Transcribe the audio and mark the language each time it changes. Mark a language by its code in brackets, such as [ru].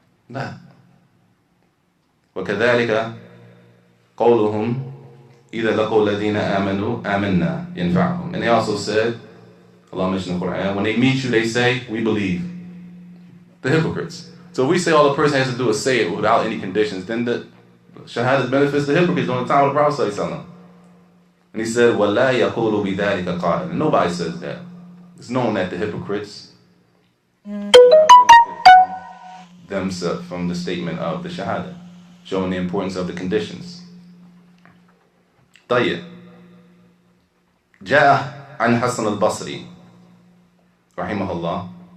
[en] No. [ar] وَكَذَلِكَ قَوْلُهُمْ إِذَا لَقُوا الَّذِينَ آمَنُوا آمَنَّا يَنْفَعُهُمْ. [en] And they also said, Allah mentioned in the Quran, when they meet you, they say, we believe. The hypocrites. So if we say all the person has to do is say it without any conditions, then the Shahadah benefits the hypocrites on the time of the Prophet ﷺ. And he said, [ar] وَلَا يَقُولُ بِذَلِكَ قَائِلٌ. [en] And nobody says that. It's known that the hypocrites themselves from the statement of the Shahadah, showing the importance of the conditions. [ar] طيب. جاء عن حسن البصري رحمه الله.